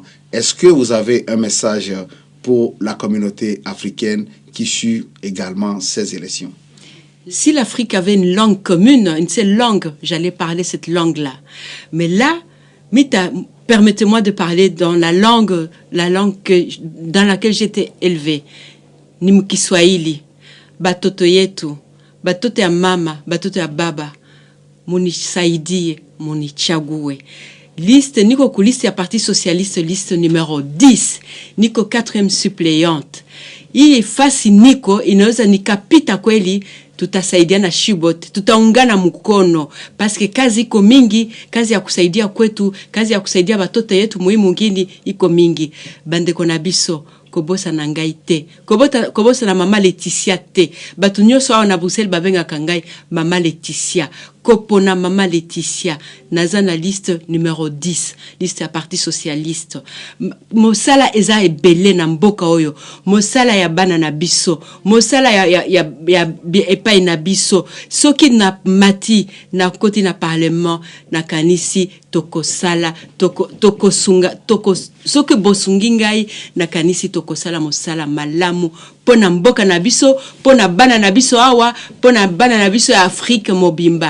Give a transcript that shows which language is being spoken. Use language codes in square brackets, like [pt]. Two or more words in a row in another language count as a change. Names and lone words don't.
[fr] Est-ce que vous avez un message pour la communauté africaine qui suit également ces élections? Si l'Afrique avait une langue commune, une seule langue, j'allais parler cette langue-là. Mais là, permettez-moi de parler dans la langue dans laquelle j'étais élevée. [sw] Ni Kiswahili, batoto yetu, batoto ya mama, batoto ya baba, munisaidie, munichague. Liste, niko kuliste ya Parti socialiste, [fr] liste numéro 10, [sw] niko 4e suppléante. Hii fasi niko inaweza nikapita kweli, tutasaidia na shibot, tutaungana mkono, paske kazi iko mingi, kazi ya kusaidia kwetu, kazi ya kusaidia batoto yetu muhimu ngini iko mingi. [ln] Bandeko na biso, kobosa na ngai te, kobosa na mama Laetitia te, batu nyonso awa na Bruxelles babenga kangai mama Laetitia, kopona mama Laetitia, naza na [fr] liste numéro 10, [ln] liste ya Parti socialiste. Mosala eza ebele na mboka oyo, mosala ya bana na biso, mosala ya epai na biso, soki na mati na koti na parlement na kanisi tokosala tokosunga soki bosungi ngai na kanisi tokosala mosala malamu pona mboka na biso, pona bana na biso awa, pona bana na biso ya Afrique mobimba.